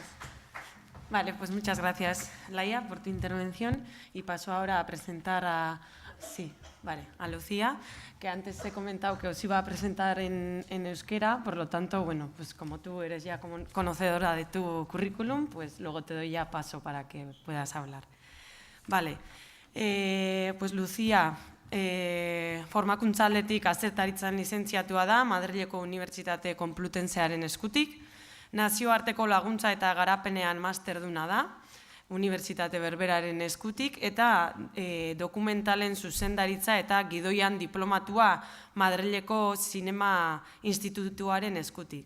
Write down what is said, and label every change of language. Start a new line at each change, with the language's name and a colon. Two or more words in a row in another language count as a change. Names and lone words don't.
Spanish: Vale, pues muchas gracias, Laia, por tu intervención, y paso ahora a presentar a Lucía, que antes he comentado que os iba a presentar en euskera, por lo tanto, bueno, pues como tú eres ya conocedora de tu currículum, pues luego te doy ya paso para que puedas hablar. Vale, pues Lucía,
Basque: formakuntza aldetik aztertaritzan lizentziatua da, Madrileko Unibertsitate Konplutensearen eskutik, nazioarteko laguntza eta garapenean masterduna da, Unibertsitate Berberaren eskutik, eta dokumentalen zuzendaritza eta gidoian diplomatua Madrileko Zinema Institutuaren eskutik.